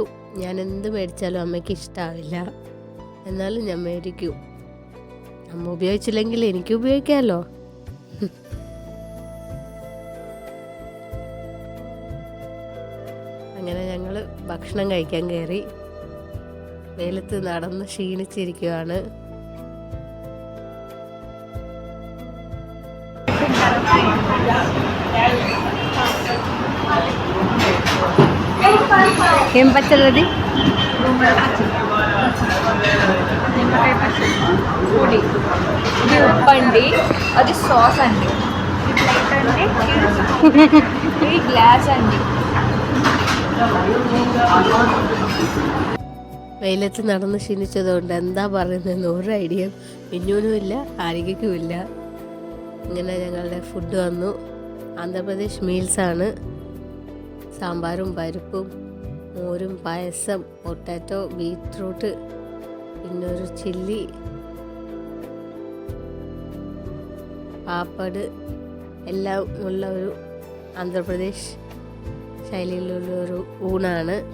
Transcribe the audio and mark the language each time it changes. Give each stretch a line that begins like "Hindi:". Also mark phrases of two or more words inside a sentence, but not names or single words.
Malayalam: ഞാൻ എന്ത് മേടിച്ചാലും അമ്മയ്ക്ക് ഇഷ്ടമാവില്ല, എന്നാലും ഞാൻ മേടിക്കും. അമ്മ ഉപയോഗിച്ചില്ലെങ്കിൽ എനിക്ക് ഉപയോഗിക്കാമല്ലോ. അങ്ങനെ ഞങ്ങൾ ഭക്ഷണം കഴിക്കാൻ കയറി. വെയിലത്ത് നടന്ന് ക്ഷീണിച്ചിരിക്കുകയാണ്.
Telugu: ఏం పచ్చడి అది? పొడి. ఇది ఉప్పు అండి, అది సాస్ అండి. ఈ ప్లేట్ అండి, ఇది గ్లాస్ అండి.
Malayalam: വെയിലത്ത് നടന്ന് ക്ഷീണിച്ചതുകൊണ്ട് എന്താ പറയുന്നതെന്ന് ഒരു ഐഡിയ മിന്നുവിനും ഇല്ല, ആരികയ്ക്കും ഇല്ല. ഇങ്ങനെ ഞങ്ങളുടെ ഫുഡ് വന്നു. ആന്ധ്രാപ്രദേശ് മീൽസാണ്. സാമ്പാറും പരിപ്പും മോരും പായസം, പൊട്ടാറ്റോ, ബീറ്റ്റൂട്ട്, പിന്നെ ഒരു ചില്ലി, പാപ്പട് എല്ലാം ഉള്ള ഒരു ആന്ധ്രാപ്രദേശ് ശൈലിയിലുള്ള ഒരു ഊണാണ്.